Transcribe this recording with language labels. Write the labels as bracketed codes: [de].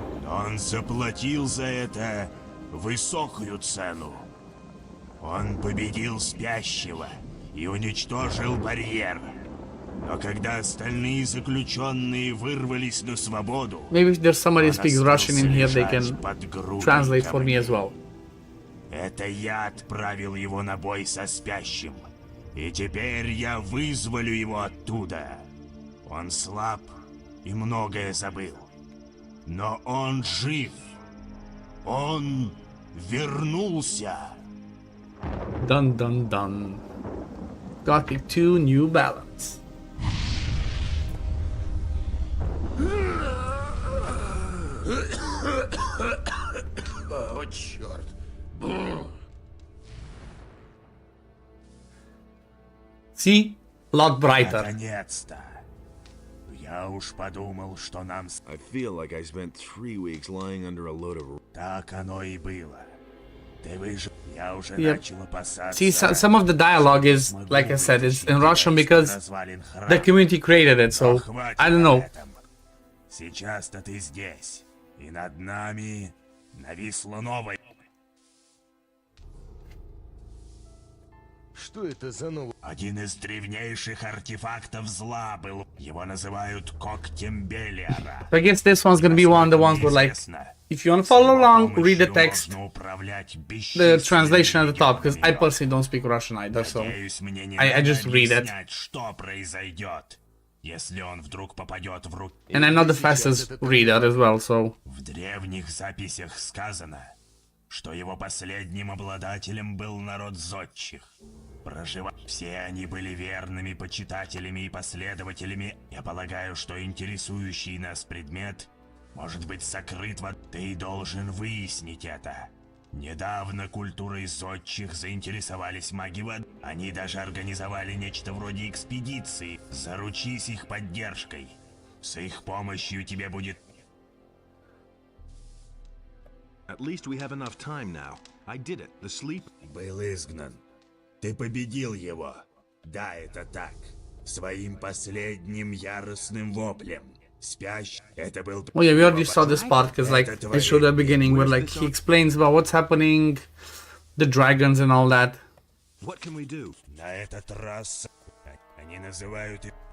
[ru] Он заплатил за это высокую цену. Он победил спящего и уничтожил барьер. Но когда остальные заключенные вырвались на свободу, [en] maybe if there's somebody who speaks Russian in here, they can translate for me as well. [ru] Это я отправил его на бой со спящим. И теперь я вызволю его оттуда. Он слаб и многое забыл. Но он жив. Он вернулся. [en] Dun dun dun. Gothic 2 New Balance. [ru] О, черт. [en] See? A lot brighter. [ru] Наконец-то. Я уж подумал, что нам... [en] I feel like I spent 3 weeks lying under a load of... [ru] Так оно и было. Ты выжил. Я уже начал опасаться. [en] See, some of the dialogue is, like I said, it's in Russian because the community created it, so I don't know. [ru] Сейчас-то ты здесь, и над нами нависло новое. Что это за новый? Один из древнейших артефактов зла был. Его называют когтем Белиара. [en] I guess this one's gonna be one of the ones where, like, if you want to follow along, read the text, the translation at the top, because I personally don't speak Russian either, so I just read it. [ru] Что произойдет, если он вдруг попадет в руки? [en] And I'm not the fastest reader as well, so... [ru] В древних записях сказано, что его последним обладателем был народ зодчих. Все они были верными почитателями и последователями. Я полагаю, что интересующий нас предмет может быть сокрыт Ты должен выяснить это. Недавно культурой зодчих заинтересовались маги воды. Они даже организовали нечто вроде экспедиции. Заручись их поддержкой. С их помощью тебе будет... [en] At least we have enough time now. I did it. The sleep... [ru] Был изгнан. Ты победил его. Да, это так. Своим последним яростным воплем. Спящий. Это был... [en] Oh yeah, we already saw this part, because, like, I showed at the beginning where, like, he explains about what's happening, the dragons and all that. What can we do? [ru] На этот раз они называют...